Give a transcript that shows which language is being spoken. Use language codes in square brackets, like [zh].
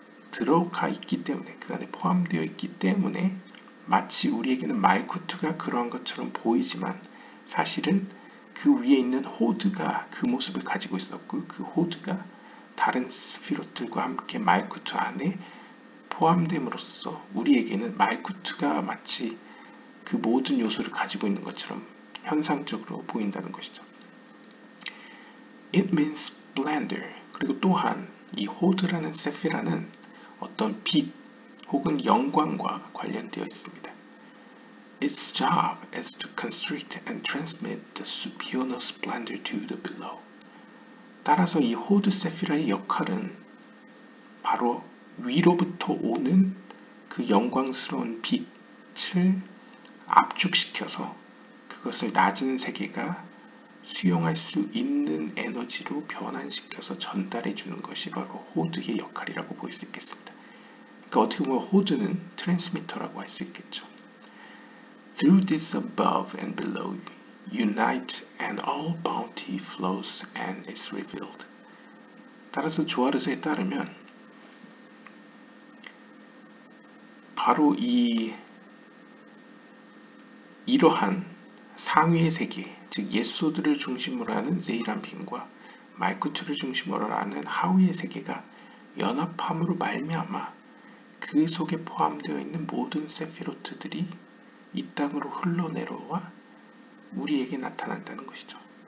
[ko] 들어가 있기 때문에 그 안에 포함되어 있기 때문에 마치 우리에게는 말쿠트가 그러한 것처럼 보이지만 사실은 그 위에 있는 호드가 그 모습을 가지고 있었고 그 호드가 다른 스피롯들과 함께 말쿠트 안에 포함됨으로써 우리에게는 말쿠트가 마치 그 모든 요소를 가지고 있는 것처럼 현상적으로 보인다는 것이죠. [en] It means splendor. [ko] 그리고 또한 이 호드라는 세피라는 어떤 빛 혹은 영광과 관련되어 있습니다. [en] Its job is to constrict and transmit the supernal splendor to the below. [ko] 따라서 이 호드 세피라의 역할은 바로 위로부터 오는 그 영광스러운 빛을 압축시켜서 그것을 낮은 세계가 수용할 수 있는 에너지로 변환시켜서 전달해 주는 것이 바로 호드의 역할이라고 볼 수 있겠습니다. 그러니까 어떻게 보면 호드는 트랜스미터라고 할 수 있겠죠. [en] Through this above and below unite and all bounty flows and is revealed. [ko] 따라서 조아르스에 따르면 바로 이러한 상위의 세계, 즉 예소드를 중심으로 하는 세이람핀과 말쿠트를 중심으로 하는 하위의 세계가 연합함으로 말미암아 그 속에 포함되어 있는 모든 세피로트들이 이 땅으로 흘러내려와 우리에게 나타난다는 것이죠.